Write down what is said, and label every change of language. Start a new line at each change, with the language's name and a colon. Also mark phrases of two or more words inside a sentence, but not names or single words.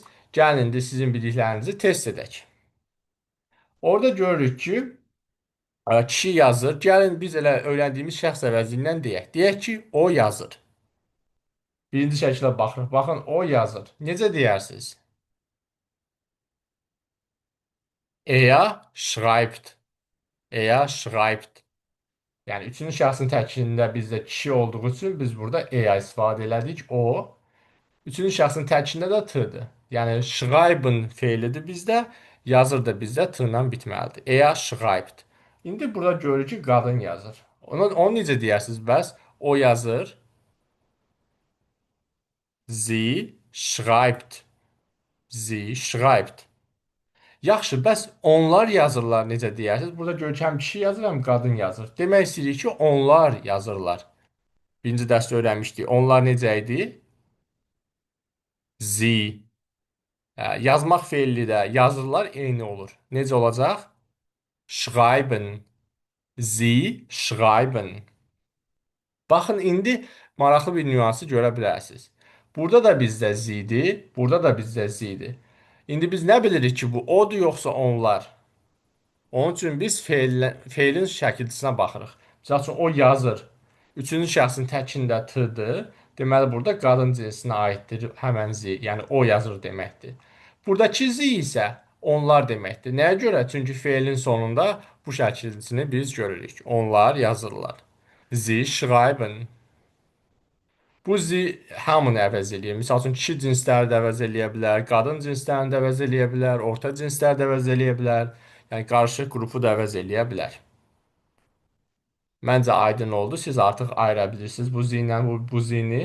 Azerbaijani: Gəlin indi sizin bildiklərinizi test edək. Orada görürük ki, kişi yazır. Gəlin biz elə öyrəndiyimiz şəxs əvəzindən deyək. Deyək ki, o yazır. Birinci şəkilə baxırıq. Baxın, o yazır. Necə deyərsiniz?
German: Er schreibt. Er schreibt.
Azerbaijani: Yəni, üçüncü şəxsin təkində bizdə kişi olduğu üçün biz burada er istifadə elədik. O. Üçüncü şəxsin təkində də t-dir. Yəni, schreiben feilidir bizdə. Yazır da bizdə t ilə bitməlidir.
German: Er schreibt.
Azerbaijani: İndi burada görürük ki, qadın yazır. Onu necə deyərsiniz bəs? O yazır.
German: Sie schreibt. Sie schreibt.
Azerbaijani: Yaxşı, bəs onlar yazırlar necə deyərsiniz? Burada görkəm kişi yazır, həm qadın yazır. Demək istəyirik ki, onlar yazırlar. Birinci dərsdə öyrənmişdik. Onlar necə idi? Sie. Yazmaq feilli də yazırlar eyni olur. Necə olacaq?
German: Schreiben. Sie schreiben.
Azerbaijani: Baxın, indi maraqlı bir nüansı görə bilərsiniz. Burada da bizdə zidir, burada da bizdə zidir. İndi biz nə bilirik ki, bu odur yoxsa onlar? Onun üçün biz feilin şəkilçisinə baxırıq. Məsəl üçün o yazır. Üçüncü şəxsin təkində t-dır. Deməli burada qadın cinsinə aiddir həmən z, yəni o yazır deməkdir. Buradakı z isə onlar deməkdir. Nəyə görə? Çünki feilin sonunda bu şəkilçisini biz görürük. Onlar yazırlar.
German: Sie schreiben.
Azerbaijani: Bu zi hamını əvəz eləyir. Misal üçün kişi cinsləri də əvəz eləyə bilər, qadın cinslərini də əvəz eləyə bilər, orta cinsləri də əvəz eləyə bilər. Yəni qarışıq qrupu da əvəz eləyə bilər. Məncə aydın oldu. Siz artıq ayıra bilirsiniz bu zinlə bu zini.